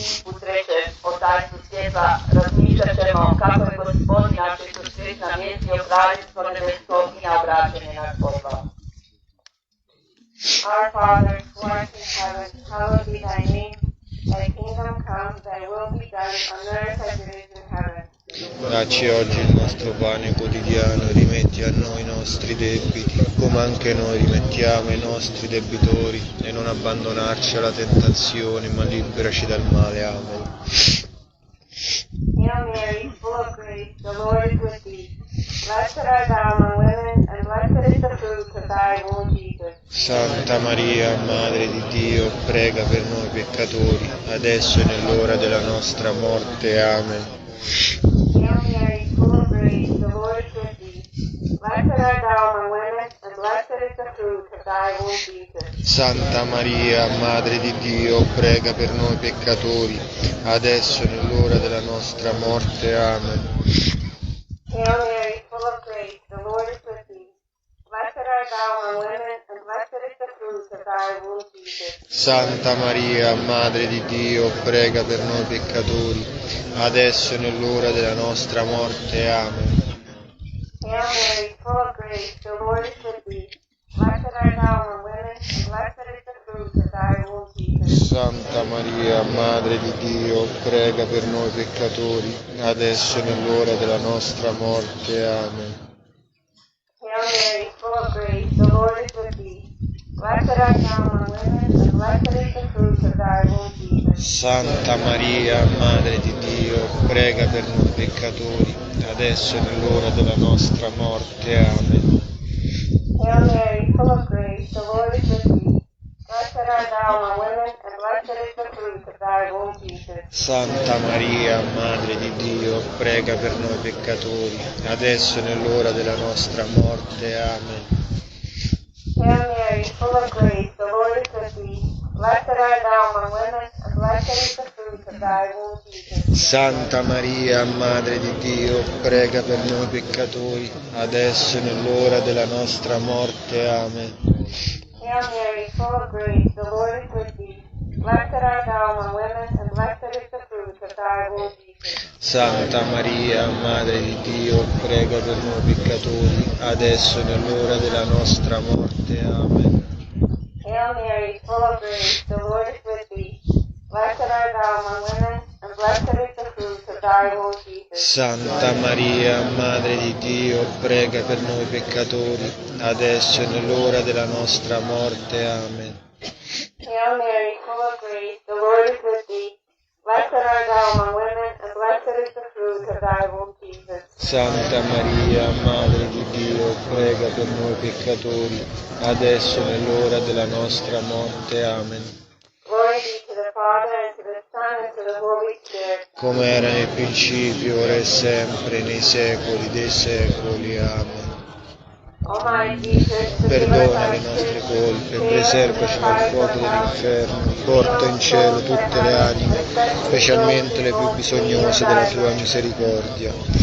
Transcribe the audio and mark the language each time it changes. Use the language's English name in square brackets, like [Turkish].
[Croatian] U treće, o tajstvu svjetla, razmišljat ćemo kako je Gospodin naš Isus Krist namjestio kraljevstvo nebesko i na obraćenje nas poslao. [English] Our Father, who art in heaven, hallowed be thy name. Thy kingdom come, thy will be done on earth as it is in heaven. [Italian] Dacci oggi il nostro pane quotidiano, rimetti a noi i nostri debiti, come anche noi rimettiamo ai nostri debitori, e non abbandonarci alla tentazione, ma liberaci dal male. Amen. [English] Hail Mary, full of grace, the Lord is with thee. Blessed art thou among women, and blessed is the fruit of thy womb, Jesus. [Italian] Santa Maria, Madre di Dio, prega per noi peccatori, adesso e nell'ora della nostra morte. Amen. [English] Hail Mary, full of grace, the Lord is with thee. Blessed art thou among women, and blessed is the fruit of thy womb, Jesus. [Italian] Santa Maria, Madre di Dio, prega per noi peccatori, adesso e nell'ora della nostra morte. Amen. [English] Hail Mary, full of grace, the Lord is with thee. Blessed art thou among women, and blessed is the fruit of thy womb, Jesus. [Italian] Santa Maria, Madre di Dio, prega per noi peccatori, adesso e nell'ora della nostra morte. Amen. [English] Hail Mary, full of grace, the Lord is with thee. Blessed art thou among women, and blessed is the fruit of thy womb, Jesus. [Italian] Santa Maria, Madre di Dio, prega per noi peccatori, adesso e nell'ora della nostra morte. Amen. [English] Hail Mary, full of grace, the Lord is with thee. Blessed art thou among women, and blessed is the fruit of thy womb, Jesus. [Italian] Santa Maria, Madre di Dio, prega per noi peccatori, adesso e nell'ora della nostra morte. Amen. [English] Hail Mary, full of grace, the Lord is with thee. Blessed art thou among women, and blessed is the fruit of thy womb, Jesus. [Italian] Santa Maria, Madre di Dio, prega per noi peccatori, adesso e nell'ora della nostra morte. Amen. [English] Hail Mary, full of grace, the Lord is with thee. Blessed art thou among women, and blessed is the fruit of thy womb, Jesus. [Italian] Santa Maria, Madre di Dio, prega per noi peccatori, adesso e nell'ora della nostra morte. Amen. [English] Hail Mary, full of grace, the Lord is with thee. Blessed art among women, and blessed is the fruit of thy womb, Jesus. [Italian] Santa Maria, Madre di Dio, prega per noi peccatori, adesso e nell'ora della nostra morte. Amen. [English] Hail Mary, full of grace, the Lord is with thee. Blessed art thou among women, and blessed is the fruit of thy womb, Jesus. [Italian] Santa Maria, Madre di Dio, prega per noi peccatori, adesso e nell'ora della nostra morte. Amen. [English] Hail Mary, full of grace, the Lord is with thee. Blessed art thou among women, and blessed is the fruit of thy womb, Jesus. [Italian] Santa Maria, Madre di Dio, prega per noi peccatori, adesso e nell'ora della nostra morte. Amen. [English] Glory be to the Father, and to the Son, and to the Holy Spirit. [Italian] Come era nel principio, ora e sempre, nei secoli dei secoli. Amen. [English] O my Jesus, forgive us [Italian] Perdona [English] our [Italian] le nostre [English] sins, [Italian] colpe, [English] save us [Italian] preservaci [English] from the fires [Italian] fuoco [English] of hell, [Italian] dell'inferno, porta in cielo tutte le anime, specialmente le più bisognose della tua misericordia.